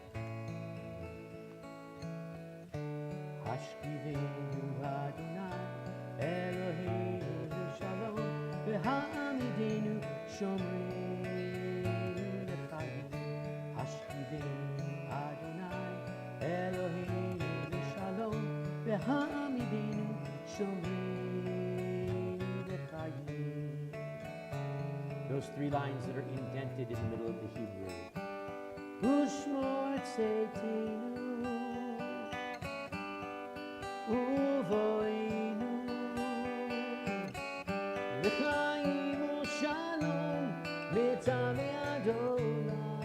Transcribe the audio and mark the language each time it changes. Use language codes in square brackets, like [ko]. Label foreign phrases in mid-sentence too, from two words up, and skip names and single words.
[he] השכיבנו אדוני אלוהינו ושלום והעמידנו שומרנו לחיים. השכיבנו אדוני אלוהינו ושלום והעמידנו שומרנו לחיים. [en] Those three lines that are indented in the middle of the Hebrew. [he] ושמור צאתנו ובואנו לחיים ולשלום מצבאי אדוני.